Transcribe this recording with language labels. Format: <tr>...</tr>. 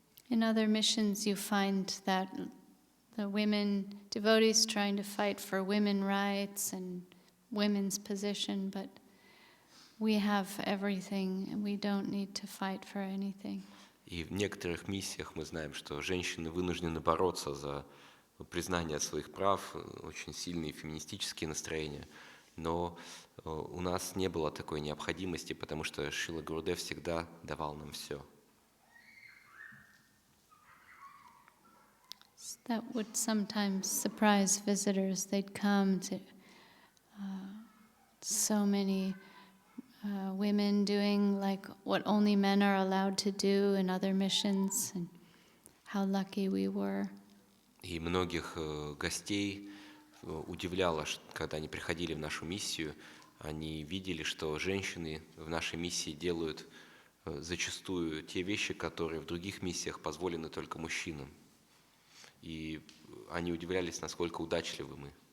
<en>In other missions you find that the women devotees trying to fight for women rights and women's position, but we have everything and we don't need to fight for anything.</en> <ru>И в некоторых миссиях мы знаем, что женщины вынуждены бороться за признание своих прав, очень сильные феминистические настроения, но у нас не было такой необходимости, потому что Шрила Гурудев всегда давал нам все.</ru> <en>That would sometimes surprise visitors. They'd come to so many women doing like what only men are allowed to do in other missions, and how lucky we were.</en> <ru>И многих гостей удивляло, когда они приходили в нашу миссию, они видели, что женщины в нашей миссии делают зачастую те вещи, которые в других миссиях позволены только мужчинам. И они удивлялись, насколько удачливы мы.</ru>